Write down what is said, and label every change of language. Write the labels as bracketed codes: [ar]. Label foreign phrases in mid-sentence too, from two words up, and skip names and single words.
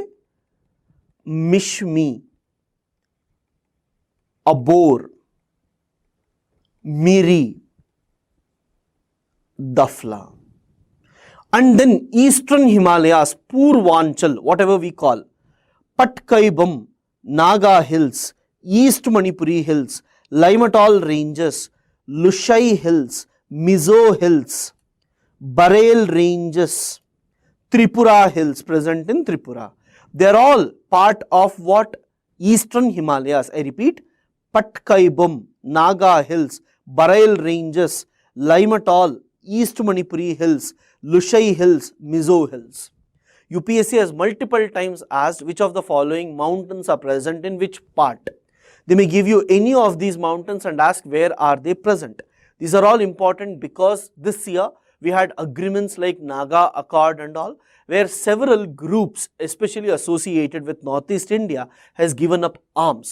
[en] Mishmi, Abor, Miri, Dafla. And then eastern Himalayas, Purvanchal, whatever we call, Patkaibam, Naga Hills, East Manipuri Hills, Limatal Ranges, Lushai Hills, Mizo Hills, Bareil Ranges, Tripura Hills, present in Tripura. They are all part of what? Eastern Himalayas. I repeat, Patkaibam, Naga Hills, Bareil Ranges, Limatal, East Manipuri Hills, Lushai Hills, Mizo Hills. UPSC has multiple times asked which of the following mountains are present in which part. They may give you any of these mountains and ask where are they present. These are all important because this year we had agreements like Naga Accord and all, where several groups, especially associated with Northeast India, has given up arms.